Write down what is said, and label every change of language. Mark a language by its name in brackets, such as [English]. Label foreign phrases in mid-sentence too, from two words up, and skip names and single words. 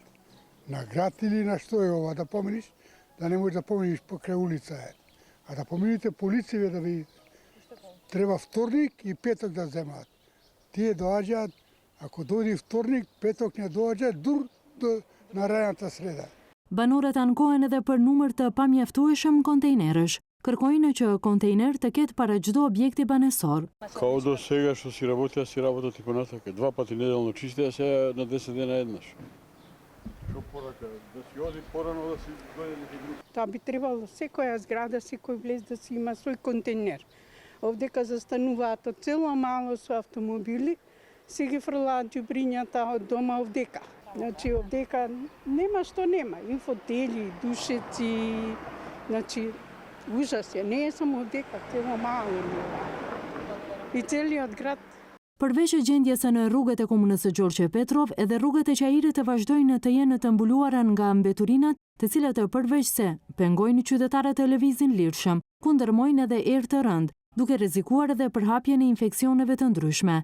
[Macedonian] На град или на што е ова да поминиш, да не можеш да поминиш покрај улица е. А да помините полиција да видите. Треба вторник и петок да земаат. Тие доаѓаат, ако дојде вторник, петок не доаѓаат дур до наредната среда. [Albanian] Banorët ankohen edhe për numër të pamjaftueshëm kontejnerësh. Kërkojnë që kontejner të ketë para çdo objekti banesor. [Macedonian] Као до сега што си работат и понатака. 2 пати неделно чистеа, сега на 10 дена еднаш. Што порака? Да си оди порано, да си дојде некој друг. Тоа би требало секоја зграда, секој влез да си има свој контейнер. Овдека застануваат од цело мало со автомобили, си ги фрлаат ѓубрињата од дома овдека. Значи овдека нема што нема, и фотели, и душеци, значи ужас е, не е само овдека, цело мало и целиот град. [Albanian] Përveç gjendjes në rrugët e komunës së Gjorgje Petrov, edhe rrugët e Qajirit të vazhdojnë të jenë të mbuluara nga mbeturinat, të cilat përveç se pengojnë qytetarët të lëvizin lirshëm, kundërmojnë edhe erë të rënd, duke rrezikuar edhe përhapjen e infeksioneve të ndryshme.